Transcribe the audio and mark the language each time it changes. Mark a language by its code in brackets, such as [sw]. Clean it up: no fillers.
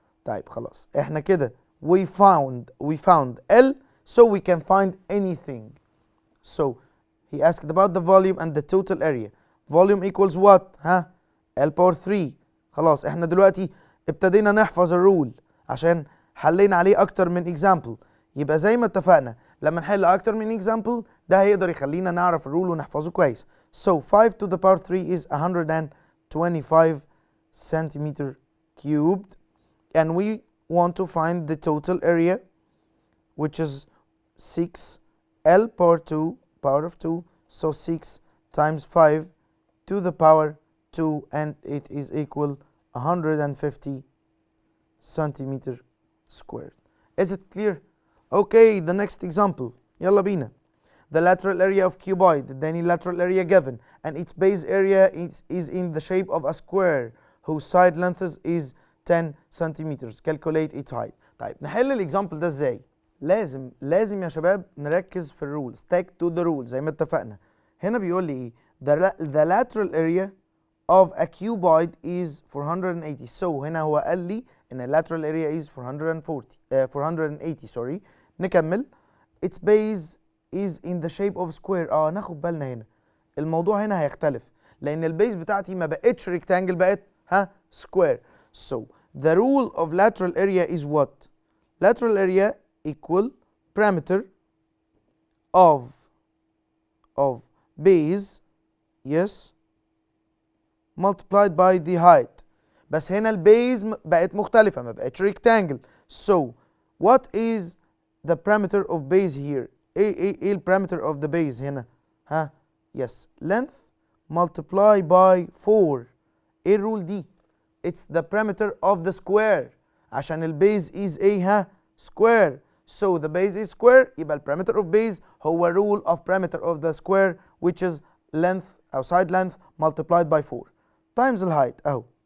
[ar] طيب خلاص احنا كده [en] we found L, so we can find anything. So he asked about the volume and the total area. Volume equals what? ها L power 3. [ar] خلاص احنا دلوقتي ابتدينا نحفظ الرول عشان حلينا عليه اكتر من example. يبقى زي ما اتفقنا لما نحل اكتر من example ده هيقدر يخلينا نعرف الرول ونحفظه كويس. [en] So 5 to the power 3 is 125 centimeter cubed, and we want to find the total area, which is 6 L power 2 power of 2. So 6 times 5 to the power 2 and it is equal 150 centimeter squared. Is it clear? Okay, the next example. [ar] يلا بينا. [en] The lateral area of cuboid, [ar] اداني [en] lateral area given, and its base area is in the shape of a square whose side length is 10 centimeters. Calculate its height. [ar] طيب نحل الاكزامبل ده ازاي؟ لازم يا شباب نركز في الرولز. [en] Stick to the rules [ar] زي ما اتفقنا. هنا بيقول لي ايه؟ [en] The lateral area of a cuboid is 480. So [ar] هنا هو قال لي ان [en] lateral area is 480 sorry. [ar] نكمل. [en] Its base is in the shape of square. [ar] ناخد بالنا هنا الموضوع هنا هيختلف لان البيز بتاعتي ما بقتش rectangle بقت square. [en] So the rule of lateral area is what? Lateral area equal parameter of base, yes, multiplied by the height. [ar] بس هنا البيز بقت مختلفة ما بقتش rectangle. [en] So what is the parameter of base here? [ar] ايه البارامتر [en] of the base [ar] هنا؟ [en] yes, length multiply by 4. [ar] ايه الرول دي؟ [en] It's the parameter of the square [ar] عشان البيز [en] is square. So the base is square [ar] يبقى [en] parameter of base هو rule of parameter of the square which is length أو side length multiplied by 4 times the height أهو.